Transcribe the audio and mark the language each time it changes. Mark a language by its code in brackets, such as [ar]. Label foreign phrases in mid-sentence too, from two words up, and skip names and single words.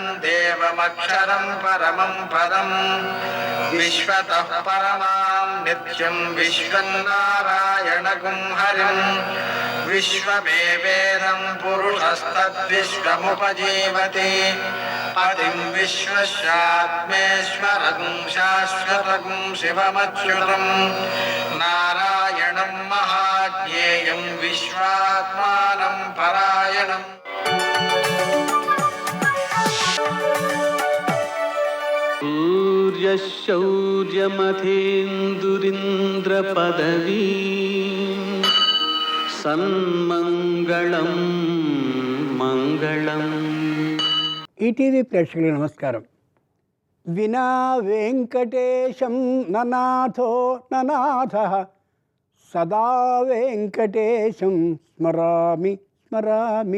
[sa] देवमक्षरं परमं पदं विश्वतः परमां नित्यं विश्वं नारायणगुं हरिं विश्वमेवेदं पुरुषस्तद्विश्वमुपजीवति पतिं विश्वस्यात्मेश्वरगुं शाश्वतगुं शिवमच्युतं नारायणं महाज्ञेयं विश्वात्मानं परायणम्. सूर्यशौर्यमथेन्दुरिन्द्रपदवी సన్మంగళం మంగళం. [te] ఈటీవీ ప్రేక్షకులకు నమస్కారం. [sa] వినా వెంకటేశం ననాథో ననాథః సదా వెంకటేశం స్మరామి స్మరామి.